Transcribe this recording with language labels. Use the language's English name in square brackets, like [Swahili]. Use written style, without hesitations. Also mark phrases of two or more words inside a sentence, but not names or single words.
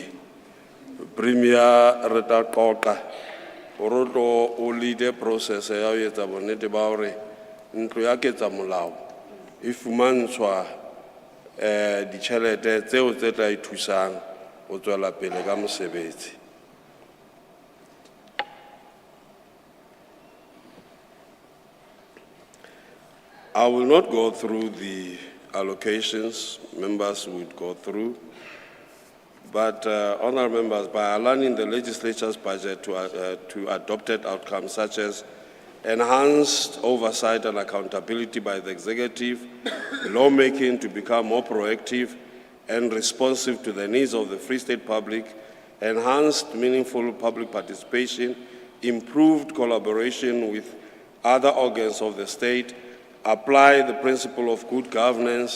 [Southern Sotho] Premier re tla qoqa gore o [English] lead process [Southern Sotho] ya ho etsa bonnete ba hore ntlo ya ketsa molao e fumantshwa ditšhelete tseo tse tla ithusang ho tswela pele ka mosebetsi. [English] I will not go through the allocations members would go through, but honourable members, by aligning the legislature's budget to adopted outcomes such as enhanced oversight and accountability by the executive, lawmaking to become more proactive and responsive to the needs of the Free State public, enhanced meaningful public participation, improved collaboration with other organs of the state, apply the principle of good governance.